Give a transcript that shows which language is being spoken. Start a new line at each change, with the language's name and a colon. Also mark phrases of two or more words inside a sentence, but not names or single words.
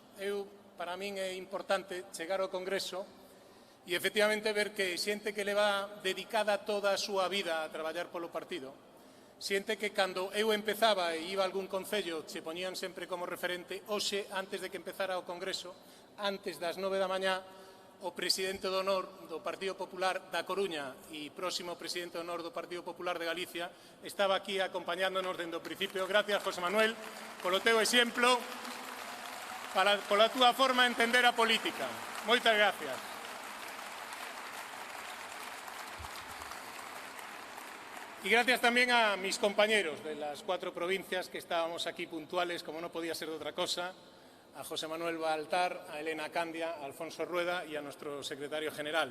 Galician: Para min é importante chegar ao Congreso e, efectivamente, ver que xente que leva dedicada toda a súa vida a traballar polo partido, xente que cando eu empezaba e iba a algún concello che poñían sempre como referente, hoxe, antes de que empezara o Congreso, antes das 9 da mañá, o presidente do honor do Partido Popular da Coruña e próximo presidente do honor do Partido Popular de Galicia estaba aquí acompañándonos dende o principio. Gracias, José Manuel, polo teu exemplo, pola túa forma de entender a política. Moitas gracias.
Spanish: Y gracias también a mis compañeros de las 4 provincias que estábamos aquí puntuales, como no podía ser de otra cosa, a José Manuel Baltar, a Elena Candia, a Alfonso Rueda y a nuestro secretario general.